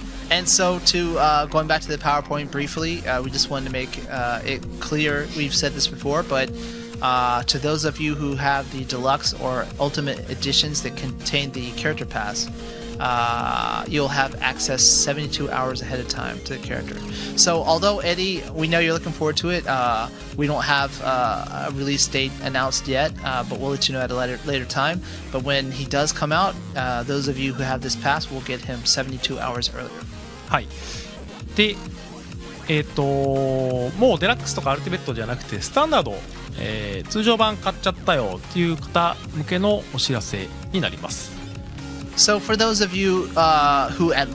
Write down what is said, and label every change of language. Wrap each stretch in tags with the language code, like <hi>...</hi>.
<en>And so to going back to the PowerPoint briefly, we just wanted to make it clear, we've said this before, but to those of you who have the deluxe or ultimate editions that contain the character pass, you'll have access 72 hours ahead of time to the character. So although Eddie, we know you're looking forward to it, we don't have a release date announced yet, but we'll let you know at a later time. But when he does come out, those of you who have this pass will get him 72 hours earlier.</en> <ja>はい。で、もうデラックスとかアルティメットじゃなくてスタンダード、通常版買っちゃったよっていう方向けのお知らせになります。</ja> <en>So for those of you who at launch</en>